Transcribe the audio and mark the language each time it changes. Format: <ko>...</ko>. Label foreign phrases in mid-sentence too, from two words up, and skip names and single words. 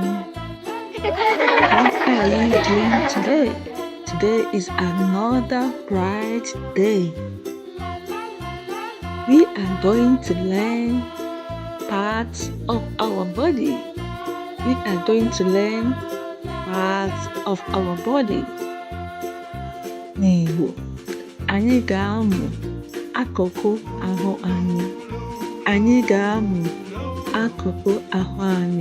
<en>How are you doing today? Today is another bright day. We are going to learn parts of our body. We are going to learn parts of our body.</en> <ig>N'Igbo, anyị ga-amụ akụkụ ahụ anyị. Anyị ga-amụ akụkụ ahụ anyị.</ig>